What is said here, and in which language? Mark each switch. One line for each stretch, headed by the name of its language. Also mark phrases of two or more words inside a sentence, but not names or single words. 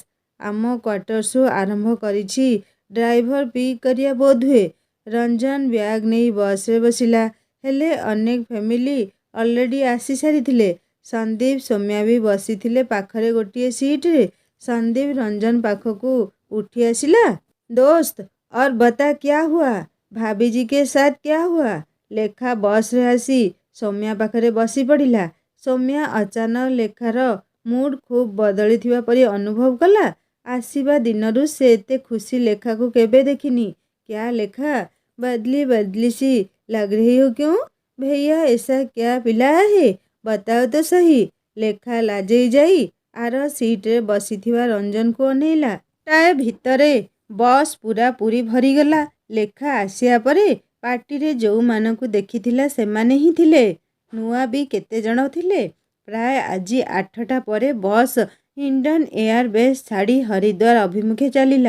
Odia: ଆମ କ୍ୱାର୍ଟର୍ସରୁ ଆରମ୍ଭ କରିଛି
English: driver pick
Odia: କରିବା ବୋଧହୁଏ। ରଞ୍ଜନ ବ୍ୟାଗ୍ ନେଇ ବସରେ ବସିଲା। ହେଲେ ଅନେକ
English: family already
Odia: ଆସି ସାରିଥିଲେ। ସନ୍ଦୀପ ସୌମ୍ୟା ବି ବସିଥିଲେ ପାଖରେ ଗୋଟିଏ ସିଟରେ। ସନ୍ଦୀପ ରଞ୍ଜନ ପାଖକୁ ଉଠି ଆସିଲା।
Hindi: ଦୋସ୍ତ, और बता क्या हुआ? भाभी जी के साथ क्या हुआ?
Odia: ଲେଖା ବସରେ ଆସି ସୌମ୍ୟା ପାଖରେ ବସି ପଡ଼ିଲା। ସୌମ୍ୟା ଅଚାନକ ଲେଖାର ମୁଡ୍ ଖୁବ୍ ବଦଳିଥିବା ପରି ଅନୁଭବ କଲା। ଆସିବା ଦିନରୁ ସେ ଏତେ ଖୁସି ଲେଖାକୁ କେବେ ଦେଖିନି।
Hindi: क्या लेखा, बदली बदली सी लग रही हो क्यों? भैया ऐसा क्या पिला है, बताओ तो सही।
Odia: ଲେଖା ଲାଜେଇ ଯାଇ ଆର ସିଟ୍ରେ ବସିଥିବା ରଞ୍ଜନକୁ ଅନେଇଲା। ଟାଏ ଭିତରେ ବସ୍ ପୁରାପୁରି ଭରିଗଲା। ଲେଖା ଆସିବା ପରେ ପାର୍ଟିରେ ଯେଉଁମାନଙ୍କୁ ଦେଖିଥିଲା ସେମାନେ ହିଁ ଥିଲେ। ନୂଆ ବି କେତେଜଣ ଥିଲେ। ପ୍ରାୟ ଆଜି 8ଟା ପରେ ବସ୍ ହିଣ୍ଡନ୍ ଏୟାରବେସ୍ ଛାଡ଼ି ହରିଦ୍ୱାର ଅଭିମୁଖେ ଚାଲିଲା।